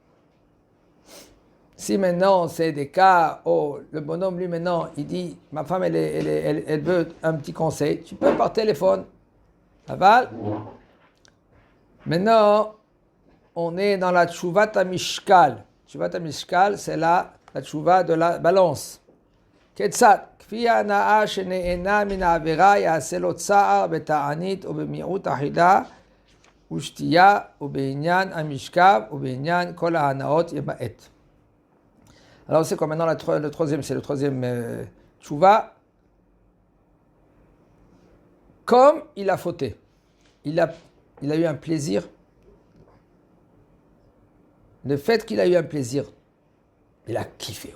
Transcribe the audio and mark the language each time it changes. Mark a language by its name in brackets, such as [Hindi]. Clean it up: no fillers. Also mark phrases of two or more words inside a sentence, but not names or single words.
[French] Si maintenant, c'est des cas où le bonhomme, lui, maintenant, il dit, ma femme, elle veut un petit conseil, tu peux par téléphone. Aval. Maintenant, on est dans la [Hebrew] תשובת משקל. תשובת משקל, [French] c'est la tchouva de la balance. [Hebrew] כיצד? כפי ההנאה שנהנה מן העבירה יעשה לו צער בתענית ובמיעוט אכילה ושתייה ובעניין המשכב ובעניין כל ההנאות ימעט. [French] Alors c'est quoi maintenant le troisième, c'est le troisième tchouva. Comme il a fauté, il a eu un plaisir. Le fait qu'il a eu un plaisir, il a kiffé.